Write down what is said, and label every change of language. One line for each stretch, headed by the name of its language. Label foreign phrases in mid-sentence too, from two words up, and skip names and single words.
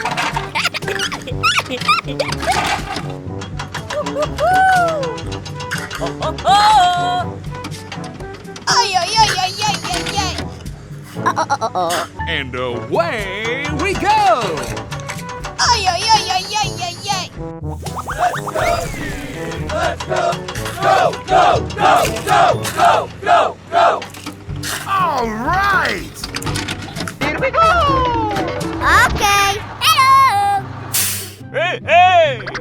English: Ay, ay, ay, ay, ay, ay, ay. And away we go. Ay, ay, ay, ay, ay, ay, ay. Let's go! Go, go, go, go, go, go, go! All right. Here we go! Okay. Hello. Hey, hey!